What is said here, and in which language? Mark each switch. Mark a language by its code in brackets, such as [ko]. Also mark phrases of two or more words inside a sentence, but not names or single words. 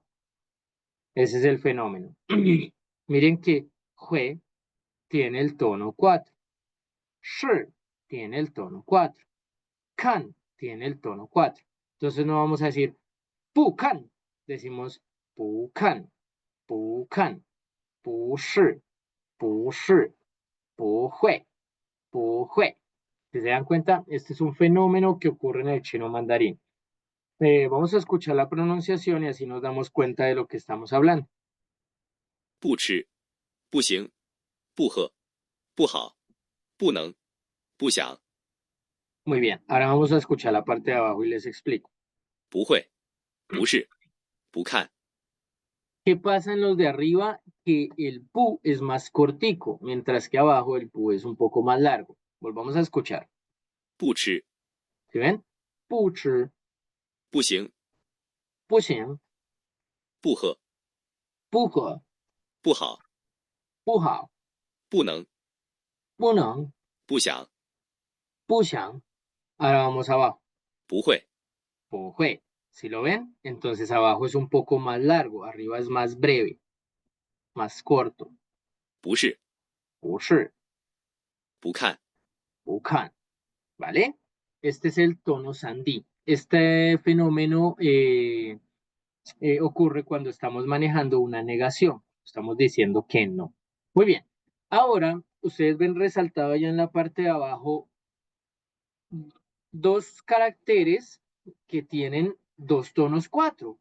[es] Ese es el fenómeno. Miren que jue tiene el tono 4. Shi tiene el tono 4. Kan tiene el tono 4. Entonces no vamos a decir pukan, decimos [zh] 不看，不看, 不是, 不是, 不会, 不会. [es] Si se dan cuenta, este es un fenómeno que ocurre en el chino mandarín. Vamos a escuchar la pronunciación y así nos damos cuenta de lo que estamos hablando. [zh] 不吃，不行，不喝，不好，不能，不想， [es] Muy bien, ahora vamos a escuchar la parte de abajo y les explico. [zh] 不会，不是，不看， [es] ¿Qué pasa en los de arriba? Que el pu es más cortico, mientras que abajo el pu es un poco más largo. Volvamos a escuchar. [zh] 不吃， [es] ¿Sí ven? [zh] 不吃, 不行，不行, 不喝，不喝, 不好，不好, 不能，不能, 不想，不想. [es] Ahora vamos abajo. [zh] 不会，不会. [es] ¿Si lo ven? Entonces abajo es un poco más largo, arriba es más breve, más corto. [zh] 不是，不是, 不看，不看. [es] ¿Vale? Este es el tono sandí. Este fenómeno ocurre cuando estamos manejando una negación. Estamos diciendo que no. Muy bien. Ahora, ustedes ven resaltado allá en la parte de abajo dos caracteres que tienen dos tonos cuatro.